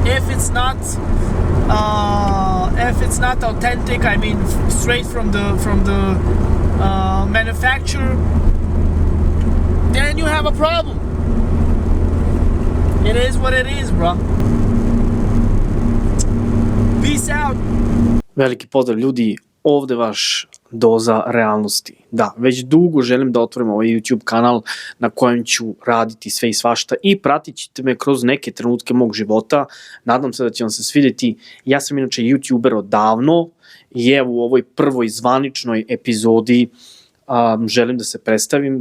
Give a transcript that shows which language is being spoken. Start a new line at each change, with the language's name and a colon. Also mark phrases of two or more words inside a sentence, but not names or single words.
English: If it's not authentic, I mean straight from the manufacturer, then you have a problem. It is what it is, bro. Peace out.
Serbian: Veliki pozdrav ljudi, ovde vaš Doza realnosti. Da, već dugo želim da otvorim ovaj YouTube kanal na kojem ću raditi sve i svašta i pratit ćete me kroz neke trenutke mog života. Nadam se da će vam se svidjeti. Ja sam inače YouTuber odavno i evo u ovoj prvoj zvaničnoj epizodi želim da se predstavim.